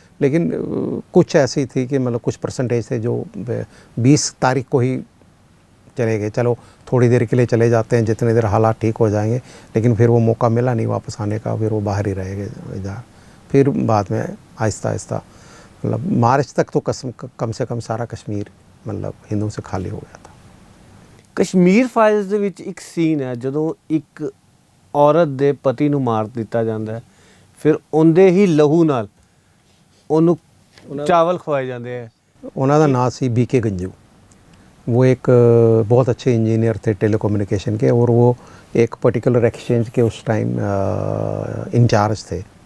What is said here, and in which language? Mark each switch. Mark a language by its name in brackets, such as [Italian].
[Hindi] लेकिन कुछ ऐसी थी कि मतलब कुछ परसेंटेज थे जो 20 तारीख को ही चले गए, चलो थोड़ी देर के लिए चले जाते हैं, जितनी देर हालात ठीक हो जाएंगे। लेकिन फिर वो मौका मिला नहीं वापस आने का, फिर वो बाहर ही रह गए जा। फिर बाद में आहिस्ता आहिस्ता मतलब मार्च तक तो कम से कम सारा कश्मीर मतलब हिंदुओं से खाली हो गया था। [Punjabi] ਕਸ਼ਮੀਰ ਫਾਈਲਸ ਦੇ ਵਿੱਚ ਇੱਕ ਸੀਨ ਹੈ ਜਦੋਂ ਇੱਕ ਔਰਤ ਦੇ ਪਤੀ ਨੂੰ ਮਾਰ ਦਿੱਤਾ ਜਾਂਦਾ ਹੈ, ਫਿਰ ਉਹਦੇ ਹੀ ਲਹੂ ਨਾਲ ਉਹਨੂੰ ਚਾਵਲ ਖਵਾਏ ਜਾਂਦੇ ਆ। ਉਹਨਾਂ ਦਾ ਨਾਂ ਸੀ BK गंजू। [Hindi] वो एक बहुत अच्छे इंजीनियर थे टेलीकम्युनिकेशन के, और वो एक पर्टिकुलर एक्सचेंज के उस टाइम इंचार्ज थे।